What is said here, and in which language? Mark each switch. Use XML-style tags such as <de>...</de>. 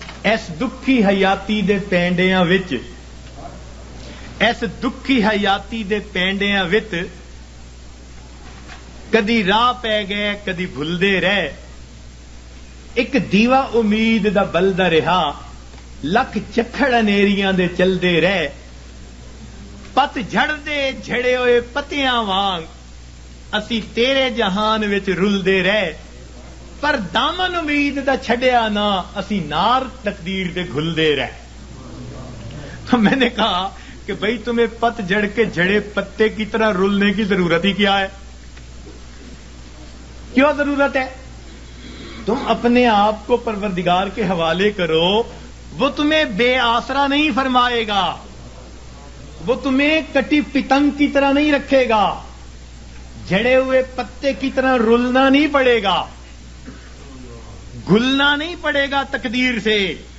<pa>S دکھی حیاتی دے پینڈیاں وچ، ایس دکھی حیاتی دے پینڈیاں وچ، کدی راہ پہ گئے کدی بھلدے رہ، ایک دیوا امید دا بلدا رہا، لکھ چکھڑ انیریاں دے چلدے رہ، پت جھڑ دے جھڑے ہوئے پتیاں وانگ، اسی تیرے جہان وچ رلدے رہ، پر دامن امید دا چھڈیا نہ اسی نار تقدیر دے گھلدے رہے.</pa> <ur>تو میں نے کہا کہ بھئی تمہیں پت جڑ کے جڑے پتے کی طرح رلنے کی ضرورت ہی کیا ہے؟ کیوں ضرورت ہے؟ تم اپنے آپ کو پروردگار کے حوالے کرو، وہ تمہیں بے آسرا نہیں فرمائے گا، وہ تمہیں کٹی پتنگ کی طرح نہیں رکھے گا، جھڑے ہوئے پتے کی طرح رلنا نہیں پڑے گا، گلنا نہیں پڑے گا تقدیر سے.</ur>